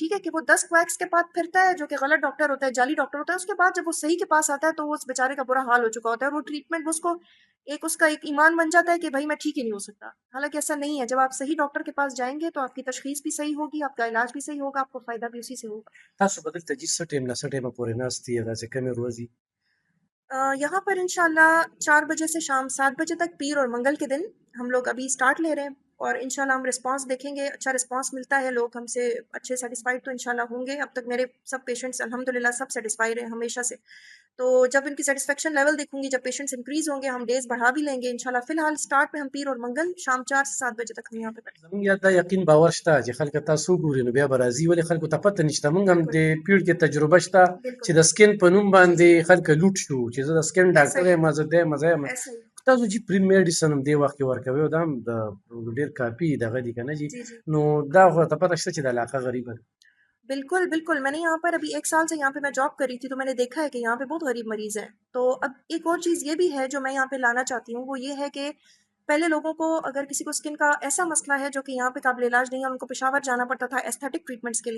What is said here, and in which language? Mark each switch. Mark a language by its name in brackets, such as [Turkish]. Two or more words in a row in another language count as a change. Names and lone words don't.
[Urdu] ٹھیک ہے کہ وہ 10 کویکس کے بعد پھرتا ہے، جو کہ غلط ڈاکٹر ہوتا ہے، جعلی ڈاکٹر ہوتا ہے. اس کے بعد جب وہ صحیح کے پاس آتا ہے تو وہ اس بیچارے کا برا حال ہو چکا ہوتا ہے، اور وہ ٹریٹمنٹ اس کو اس کا ایک ایمان بن جاتا ہے کہ بھائی میں ٹھیک ہی نہیں ہو سکتا. حالانکہ ایسا نہیں ہے. جب آپ صحیح ڈاکٹر کے پاس جائیں گے تو آپ کی تشخیص بھی صحیح ہوگی، آپ کا علاج بھی صحیح ہوگا، آپ کو فائدہ بھی اسی سے ہوگا. [Pashto] تاسو به دلته جي څه ټایم نه څه ټایمه پورې ناست یې داسې کمې ورځې؟ [Urdu] یہاں پر انشاءاللہ 4 بجے سے شام 7 بجے تک، پیر اور منگل کے دن ہم لوگ ابھی سٹارٹ لے رہے ہیں، اور انشاءاللہ ہم رسپانس دیکھیں گے. اچھا رسپانس ملتا ہے، لوگ ہم سے اچھے سیٹسفائیڈ تو انشاءاللہ ہوں گے. اب تک میرے سب پیشنٹس الحمدللہ سب سیٹسفائیڈ ہیں ہمیشہ سے. تو جب ان کی سیٹسفیکشن لیول دیکھوں گی، جب پیشنٹس انکریز ہوں گے، ہم ڈیز بڑھا بھی لیں گے انشاءاللہ. فی الحال سٹارٹ میں ہم پیر اور منگل شام 4 سے 7 بجے تک ہم یہاں پہ بیٹھیں [Pashto] زمونږ یاد دا یقین باور شته چې خلک تاسو وګوري نو بیا به راځي، ولې خلکو ته پته نشته. موږ هم د پیړ کې تجربه شته چې د سکن په نوم باندې خلک لوټ شو چې زه د سکن ډاکټر یم، زه دی مزه یم. [Urdu] ایسا ہی. [Pashto] تاسو چې پری میډیسن هم دې وخت کې ورکوي او دا هم د ډېر کافي دغه دي که نه جي، جی جی نو دا خو ته پته شته چې د علاقه غریبه ده. [Urdu] بالکل بالکل. میں نے یہاں پر ابھی 1 سال سے یہاں پہ میں جاب کر رہی تھی، تو میں نے دیکھا ہے کہ یہاں پہ بہت غریب مریض ہیں. تو اب ایک اور چیز یہ بھی ہے جو میں یہاں پہ لانا چاہتی ہوں، وہ یہ ہے کہ پہلے لوگوں کو اگر کسی کو اسکن کا ایسا مسئلہ ہے جو کہ یہاں پہ قابل علاج نہیں ہے، ان کو پشاور جانا پڑتا تھا ایستھیٹک ٹریٹمنٹس کے لیے.